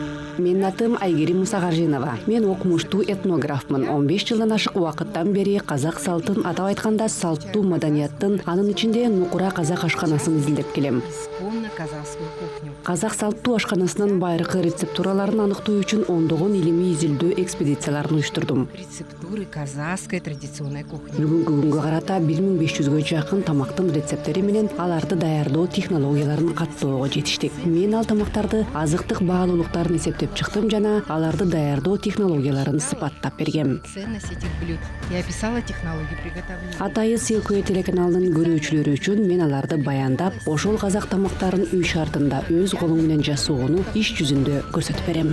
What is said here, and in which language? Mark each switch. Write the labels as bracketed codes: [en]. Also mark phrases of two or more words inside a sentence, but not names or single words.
[ky] Менин атым Айгерим Мусагажинова. Мен окумуштуу этнографмын. 15 жылдан ашык убакыттан бери казак салтын, атап айтканда салттуу маданияттын, анын ичинде нукура казак ашканасын изилдеп келем. Казак салттуу ашканасынын байыркы рецептураларын аныктоо үчүн ондогон илимий изилдөө экспедицияларын уюштурдум. [ru] Рецептуры казахской традиционной кухни. [ky] Бүгүнкү күнгө карата 1500гө жакын тамактын рецептери менен аларды даярдоо технологияларын каттоого жетиштик. Мен ал тамактарды азыктык баалуулуктарын эсептеп чыктым жана аларды даярдоо технологияларын сыпаттап бергем. [ru] Ценность этих блюд. Я описала технологии приготовления. [ky] Атайы Силкөй телеканалынын көрүүчүлөрү үчүн мен аларды баяндап, ошол казак тамактарын үй шартында өз колуң менен жасоону иш жүзүндө көрсөтүп берем.